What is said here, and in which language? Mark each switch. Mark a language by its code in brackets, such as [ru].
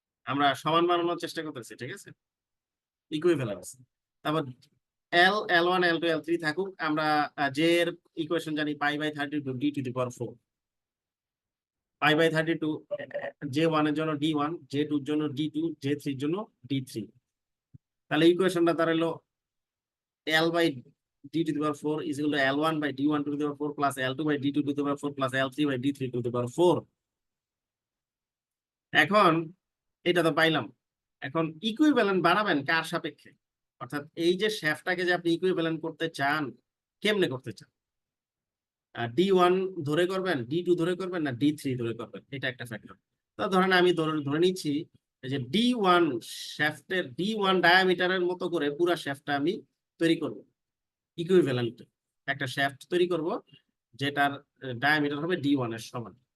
[bn] আমরা সমান বানানোর চেষ্টা করতেছি, ঠিক আছে, ইকুইভ্যালেন্স। তারপর L1 L2 L3 থাকুক, আমরা J এর ইকুয়েশন জানি pi by 32 D to the power 4। Pi by 32 J1 এর জন্য D1, J2 এর জন্য D2, J3 এর জন্য D3। তাহলে ইকুয়েশনটা দাঁড়ালো [en] L by D to the power 4 is equal to L1 by D1 to the power 4 plus L2 by D2 to the power 4 plus L3 by D3 to the power 4। [bn] এখন এটা তো পাইলাম। এখন equivalent বানাবেন কার সাপেক্ষে? অর্থাৎ এই যে শ্যাফটটাকে যে আপনি ইকুইভ্যালেন্ট করতে চান, কেমনে করতে চান? D1 ধরে করবেন, D2 ধরে করবেন, না D3 ধরে করবেন, এটা একটা ফ্যাক্টর। তো ধরেন আমি ধরে নিচ্ছি যে D1 শ্যাফটের D1 ডায়ামিটারের মতো করে পুরো শ্যাফটটা আমি তৈরি করব, ইকুইভ্যালেন্ট একটা শ্যাফট তৈরি করব যেটার ডায়ামিটার হবে D1 এর সমান।